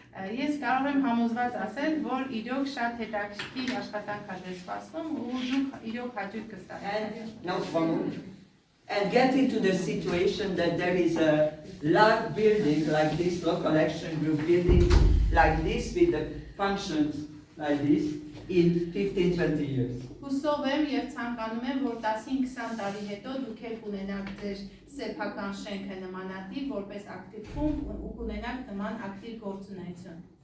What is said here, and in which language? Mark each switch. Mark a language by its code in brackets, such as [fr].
[hy] Ես կարող եմ համոզված ասել, որ իրոք շատ հետաքրքիր աշխատանք է ձեզ սպասվում ու իրոք հաճույք կստացեք։ [en] And get into the situation that there is a large building like this, local action group building like this with the functions like this in 15-20 years. [hy] Հուսով եմ եւ ցանկանում եմ, որ 15-20 տարի հետո դուք եք ունենաք ձեր սեփական շենքը նմանատիպ, որպես ակտիվ խումբ ու կունենաք նման ակտիվ գործունեություն։